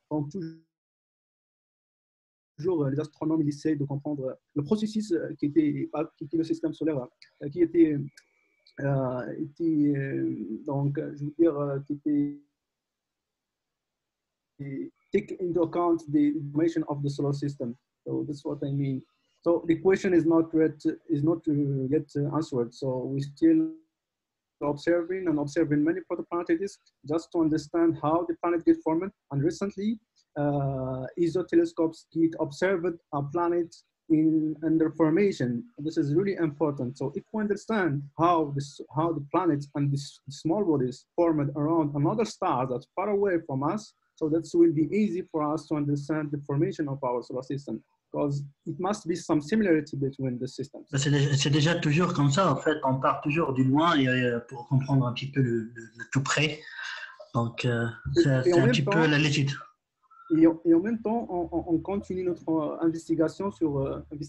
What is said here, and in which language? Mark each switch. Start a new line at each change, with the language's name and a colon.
French: Donc, toujours, les astronomes ils essaient de comprendre le processus qui était le système solaire, qui était donc, je veux dire, qui était
English: take into account the information of the solar system. So that's what I mean. So the question is not yet answered. So we still observing many protoplanetary disks just to understand how the planet get formed. And recently, ESO telescopes get observed a planet under formation. This is really important. So if we understand how the planets and the small bodies formed around another star that's far away from us, so that will be easy for us to understand the formation of our solar system, because it must be some similarity between the systems.
French: C'est déjà toujours comme ça, en fait, on part toujours du loin pour comprendre un petit peu le tout près. Donc, c'est un petit peu la légende. Et en même temps, on continue notre investigation sur